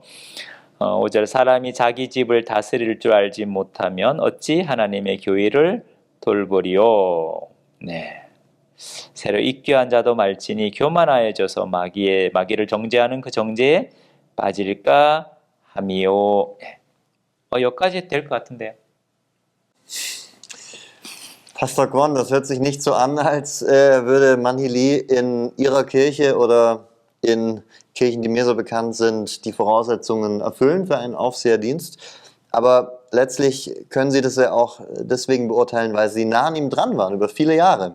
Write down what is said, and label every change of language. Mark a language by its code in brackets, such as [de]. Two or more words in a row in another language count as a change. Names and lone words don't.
[ko] 5절 사람이 자기 집을 다스릴 줄 알지 못하면 어찌 하나님의 교회를 돌보리요. 네. 새로 입교한 자도 말지니 교만하여져서 마귀를 정죄하는 그 정죄에 빠질까 함이요. 네. 여기까지 될 것 같은데요. [de] Pastor Korn, das hört sich nicht so an, als würde Manhi Lee in Ihrer Kirche oder in Kirchen, die mir so bekannt sind, die Voraussetzungen erfüllen für einen Aufseherdienst. Aber letztlich können Sie das ja auch deswegen beurteilen, weil Sie nah an ihm dran waren, über viele Jahre.